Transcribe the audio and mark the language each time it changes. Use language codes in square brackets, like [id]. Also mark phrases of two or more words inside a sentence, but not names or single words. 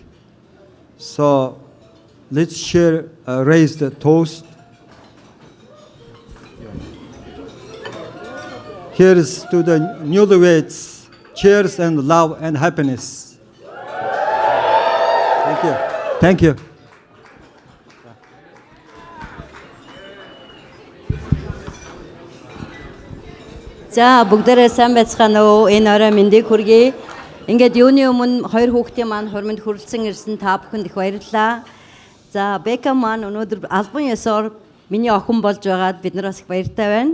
[en] So let's raise the toast. Here's to the newlyweds. Cheers and love and happiness. Thank you. Thank you. [mn] За бүгдээрээ сайн байцгаана уу? Энэ орой мэндийг хүргэе. Ингээд юуны өмнө хоёр хүүхдийн маань хормонд хүрэлцэн ирсэн та бүхэнд их баярлалаа. За Бека маань өнөөдөр албан ёсоор миний охин болж байгаад бид нараас их баяртай байна.